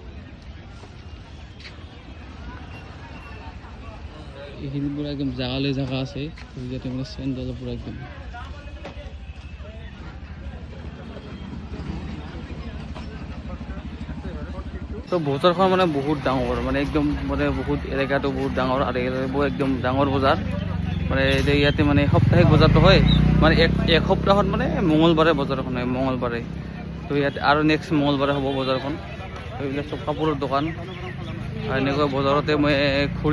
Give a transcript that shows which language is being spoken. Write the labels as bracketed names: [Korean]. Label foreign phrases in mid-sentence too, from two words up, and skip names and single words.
[Assamese] এইখিনি পুরা একদম জাগালৈ জাগা আছে যাতে মানে স্যান্ডেল পুরা একদম তো বজাৰখন মানে বহুত ডাঙৰ মানে একদম মানে বহুত এলেকাটো বহুত ডাঙৰ আৰু একদম ডাঙৰ বজাৰ মানে ইয়াতে মানে সাপ্তাহিক বজাৰটো হয় মানে এক সপ্তাহত মানে মঙ্গলবাৰে বজাৰখন হয় মঙ্গলবাৰে তো ইয়াতে আৰু নেক্সট মঙ্গলবাৰে হ'ব বজাৰখন এইবিলাক চব কাপোৰৰ দোকান আৰু এনেকুৱা বজাৰতে মই ঘূৰি